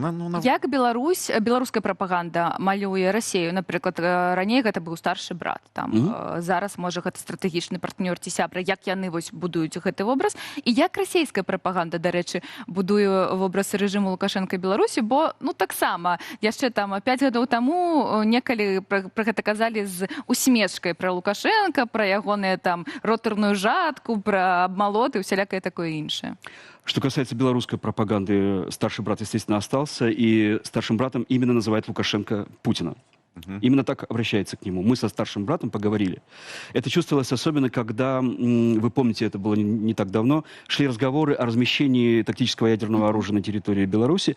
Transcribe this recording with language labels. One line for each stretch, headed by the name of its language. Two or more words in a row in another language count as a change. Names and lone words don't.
Belarusian: Як беларуская прапаганда малюе Расею, напрыклад, раней гэта быў старшы брат, там, зараз, можа, гэта стратэгічны партнёр ці сябра, як яны вось будуюць гэты вобраз, і як расійская прапаганда, дарэчы, будуе вобраз рэжыму Лукашенка Беларусі, бо ну, таксама, яшчэ там 5 гадоў таму некалі пра гэта казалі з усмешкай пра Лукашенка, пра ягоную там ротарную жатку, пра абмалоты, усялякае такое іншае.
Russian: Что касается белорусской пропаганды, старший брат, естественно, остался, и старшим братом именно называет Лукашенко Путина. Именно так обращается к нему. Мы со старшим братом поговорили. Это чувствовалось особенно, когда, вы помните, это было не так давно, шли разговоры о размещении тактического ядерного оружия на территории Беларуси.